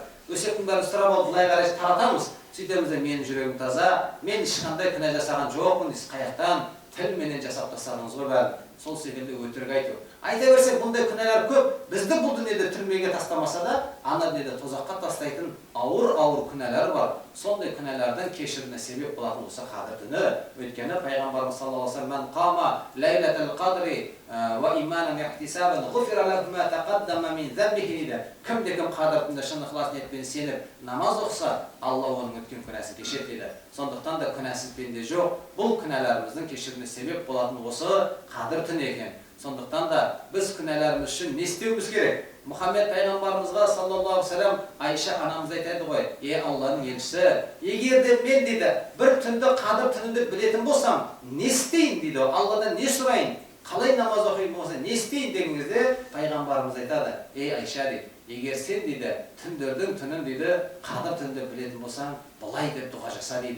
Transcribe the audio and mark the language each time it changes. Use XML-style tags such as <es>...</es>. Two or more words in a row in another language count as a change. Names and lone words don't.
<kk>Өсектің бәрін сұрап алып, былай қарай таратамыз. Сөйтеміз де менің жүрегім таза, мен ешқандай күнә жасаған жоқпын, қаяқтан тілменен жасап тастадыңыз ғой бәрін. Сол секілді өтірік айту. Айта берсек, бұндай күнәлар көп. Бізді бұл дүниеде түрмеге тастамаса да, ана дүниеде тозаққа тастайтын ауыр күнәлар бар. Сондай күнәлардан кешіріміне себеп болатын осы қадір түні. Өйткені пайғамбарымыз</kk> <ar>صلى الله عليه وسلم: "من قام ليلة القدر إيمانا واحتسابا غفر له ما تقدم من ذنبه"</ar> <kk>дейді. Кім-кім қадір түнінде шын ықылас ниетпен сеніп намаз оқыса, Алла оның өткен күнәсін кешіреді дейді. Сондықтан да күнәсіз пенде жоқ. Бұл күнәларымыздың кешіріміне себеп болатын осы қадір түні екен. Сондықтан да біз күнәларымыз үшін не істеуіміз керек? Мұхаммед пайғамбарымызға</kk> <ar>صلى الله عليه وسلم</ar> <kk>Айша анамыз айтады ғой: Алланың елшісі, егер де мен дейді бір түнді қадір түнінде білетін болсам, не істейін дейді, Алладан не сұрайын, қалай намаз оқиын болса не істейін деген кезде пайғамбарымыз айтады: Айша дейді, егер сен дейді түндердің түнін дейді қадір түнінде білетін болсаң, былай деп дұға жаса дейді.</kk>